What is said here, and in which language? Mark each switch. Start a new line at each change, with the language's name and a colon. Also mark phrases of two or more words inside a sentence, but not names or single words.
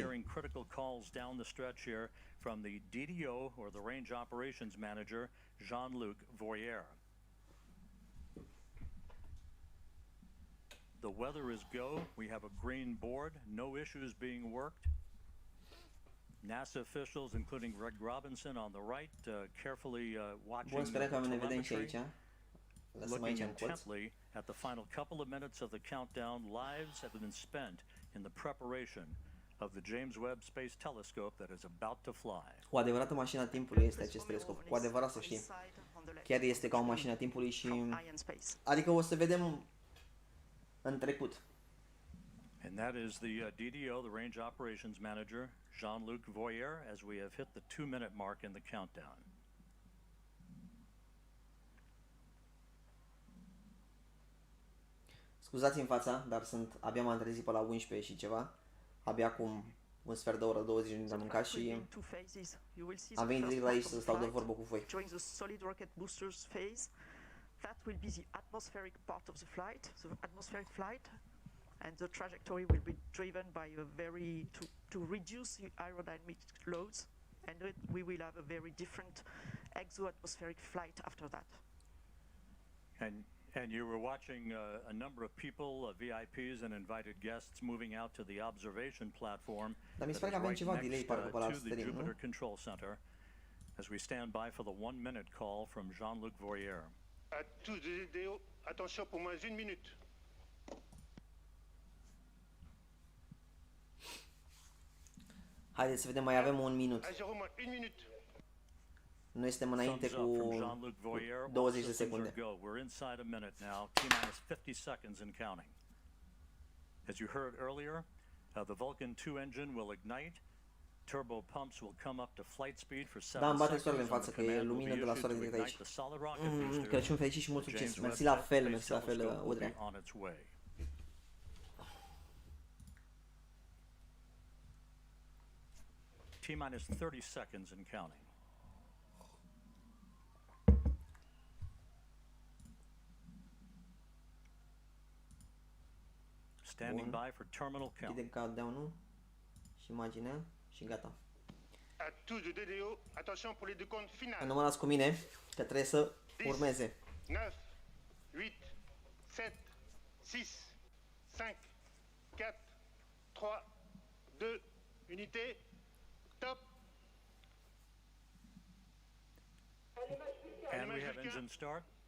English: hearing critical calls down the stretch here from the DDO, or the Range Operations Manager, Jean-Luc Voyer. The weather is go. We have a green board, no issues being worked. NASA officials, including Greg Robinson on the right, carefully watching
Romanian: Bun,
English: the
Romanian: sperăm că ne vedem și
English: telemetry,
Romanian: aici. Lăsăm
English: looking
Romanian: aici în colț.
English: intently at the final couple of minutes of the countdown. Lives have been spent in the preparation of the James Webb Space Telescope that is about to fly.
Romanian: O adevărată mașină a timpului este acest telescop. Cu adevărat, să știi. Chiar este ca o mașină a timpului și... Adică o să vedem în trecut.
English: And that is the DDO, the Range Operations Manager, Jean-Luc Voyer, as we have hit the 2-minute mark in the countdown.
Romanian: Scuzați-mi fața, dar abia m-am trezit pe la 11 și ceva. Abia acum un sfert de oră, 20 minute am mâncat și am venit direct la aici să stau de vorbă cu voi.
English: During the solid rocket boosters phase, that will be the atmospheric part of the flight, the atmospheric flight, and the trajectory will be driven by a to reduce the aerodynamic loads, and we will have a very different exo-atmospheric flight after that. And you were watching a number of people, VIPs and invited guests, moving out to the observation platform
Romanian: Dar mi se
English: that
Romanian: pare că
English: is
Romanian: avem
English: right
Romanian: ceva delay
English: next
Romanian: parcă pe la
English: to the stream, Jupiter
Romanian: nu?
English: Control Center, as we stand by for the 1-minute call from Jean-Luc Voyer.
French: À tous les DDO, attention pour moins 1 minute.
Romanian: Haideți să vedem, mai avem un minut.
French: À 0 moins 1 minute.
Romanian: Noi suntem înainte cu 20 de secunde.
English: We're inside a minute now, T-minus 50 seconds and counting. As you heard earlier, the Vulcan 2 engine will ignite. Turbo pumps will come up to flight speed for 7
Romanian: Da, îmi bate
English: seconds.
Romanian: soarele în față, că e lumină de la soare direct aici. Crăciun fericit și mult succes. Mersi la fel, Udrea.
English: T-minus 30 seconds and counting. Standing by for terminal count.
Romanian: Închidem countdown-ul și imaginea și gata.
French: À tous les DDO, attention pour les décomptes finales.
Romanian: Numărați cu mine că trebuie să urmeze. 9, 8, 7, 6, 5, 4, 3, 2,
French: unité, top.
English: And we have engine start.